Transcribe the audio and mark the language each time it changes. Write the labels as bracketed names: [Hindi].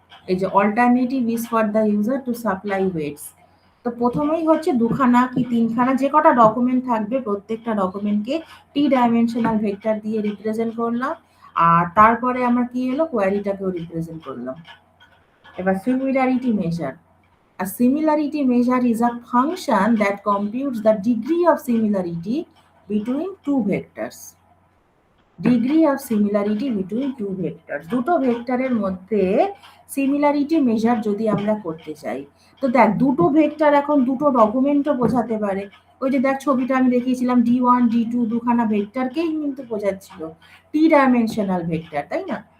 [Bangla] এই যে alternative is for the user to supply weights. তো প্রথমেই হচ্ছে দুখানা কি তিনখানা যে কটা ডকুমেন্ট থাকবে, প্রত্যেকটা ডকুমেন্টকে টি ডাইমেনশনাল ভেক্টর দিয়ে রিপ্রেজেন্ট করলাম, আর তারপরে আমরা কি হলো, কোয়ারিটাকেও রিপ্রেজেন্ট করলাম। এবার similarity measure. [English] A similarity measure is a function that computes the degree of similarity between two vectors. [Bangla] Degree of similarity between two vector, দুটো ভেক্টরের মধ্যে সিমিলারিটি মেজার যদি আমরা করতে চাই, তো দেখ দুটো ভেক্টর এখন দুটো ডকুমেন্টও বোঝাতে পারে। ওই যে দেখ ছবিটা আমি দেখিয়েছিলাম, D1 D2 দুখানা ভেক্টরকেই কিন্তু বোঝাচ্ছিল, টি ডাইমেনশনাল ভেক্টর, তাই না?